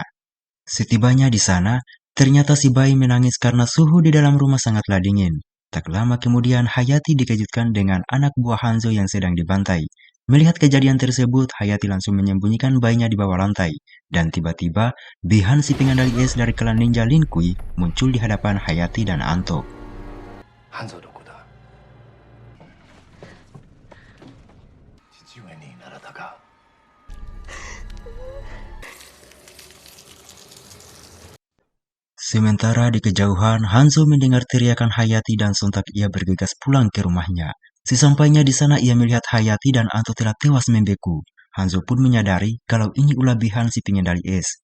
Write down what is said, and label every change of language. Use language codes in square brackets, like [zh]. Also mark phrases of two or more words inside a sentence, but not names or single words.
[id] Setibanya di sana, ternyata si bayi menangis karena suhu di dalam rumah sangatlah dingin. Tak lama kemudian, Hayati dikejutkan dengan anak buah Hanzo yang sedang dibantai. Melihat kejadian tersebut, Hayati langsung menyembunyikan bayinya di bawah lantai. Dan tiba-tiba, Bihan si pengendali es dari klan ninja Lin Kui muncul di hadapan Hayati dan Anto. [ja] Hanzo どこだ父上にならたか [id] Sementara di kejauhan, Hanzo mendengar teriakan Hayati dan sontak ia bergegas pulang ke rumahnya. Sesampainya di sana ia melihat Hayati dan Anto telah tewas membeku. Hanzo pun menyadari kalau ini ulah Bihan si pengendali es.